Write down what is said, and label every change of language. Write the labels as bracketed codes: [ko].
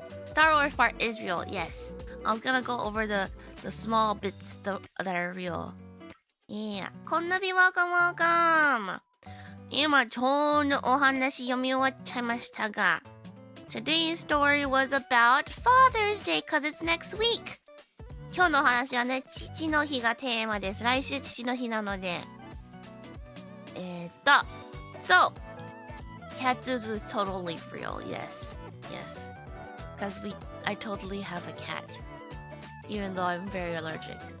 [en] Star Wars part is real, yes. I'm gonna go over the small bits that are real. Yeah. Konnabi, welcome, welcome! [ja] 今ちょうどお話読み終わっちゃいましたが [en] Today's story was about Father's Day cause it's next week! [ja] 今日のお話はね、父の日がテーマです。来週父の日なので。 [en] So, Cat Zuzu is totally real, yes. Yes. Because I totally have a cat. Even though I'm very allergic.